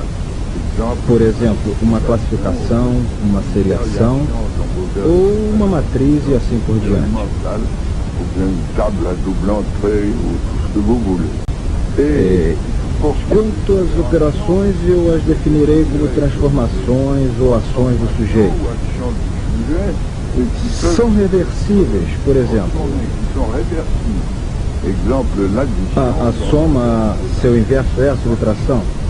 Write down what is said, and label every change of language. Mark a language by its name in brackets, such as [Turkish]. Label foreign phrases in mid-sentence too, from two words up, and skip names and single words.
[Portuguese] Por exemplo, uma classificação, uma seriação ou uma matriz e assim por diante. [French] mental, ou bien une table à double entrée, ou tout ce que vous voulez. Et [Portuguese] Quanto às operações, eu as definirei como transformações ou ações do sujeito. São reversíveis, por exemplo. A soma, seu inverso é a subtração.